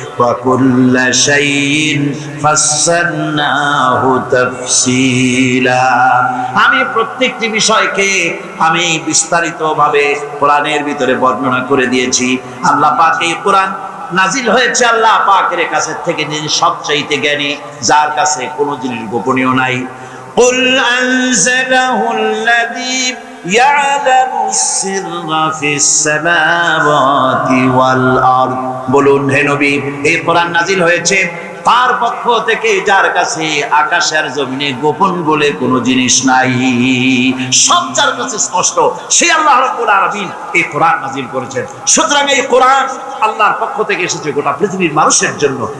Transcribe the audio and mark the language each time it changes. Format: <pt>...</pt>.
<ar>ওয়াকুল্লা শাইইন ফাসসালনাহু তাফসীলা।</ar> <bn>আমি প্রত্যেকটি বিষয়কে আমি বিস্তারিতভাবে কোরআনের ভিতরে বর্ণনা করে দিয়েছি। আল্লাহ পাক এই কোরআন নাজিল হয়েছে আল্লাহ পাকের কাছ থেকে, যিনি সবচাইতে জ্ঞানী, যার কাছে কোনো জিনিস গোপনীয় নাই।</bn> <ar>قل أنزله الذي يعلم السر في السماوات والأرض।</ar> <bn>বলুন হে নবী, এই কোরআন নাজিল হয়েছে তার পক্ষ থেকে, যার কাছে আকাশের জমিনে গোপন বলে কোনো জিনিস নাই, সব যার কাছে স্পষ্ট, সেই আল্লাহ রাব্বুল আলামিন এই কোরআন নাজিল করেছেন। সুতরাং এই কোরআন আল্লাহর পক্ষ থেকে এসেছে গোটা পৃথিবীর মানুষের জন্য।</bn>